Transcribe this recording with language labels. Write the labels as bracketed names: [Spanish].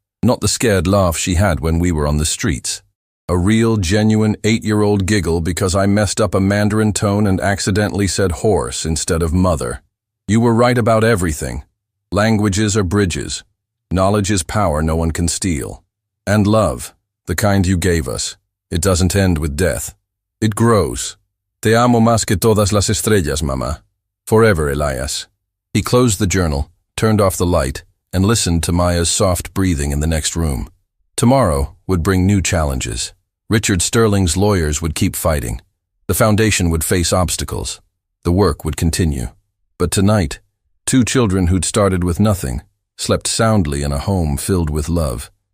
[English] Not the scared laugh she had when we were on the streets. A real, genuine 8-year-old giggle because I messed up a Mandarin tone and accidentally said horse instead of mother. "You were right about everything. Languages are bridges. Knowledge is power no one can steal. And love, the kind you gave us, it doesn't end with death. It grows. [Spanish] Te amo más que todas las estrellas, Mama. [English] Forever, Elias." He closed the journal, turned off the light, and listened to Maya's soft breathing in the next room. Tomorrow would bring new challenges. Richard Sterling's lawyers would keep fighting. The foundation would face obstacles. The work would continue. But tonight, two children who'd started with nothing slept soundly in a home filled with love.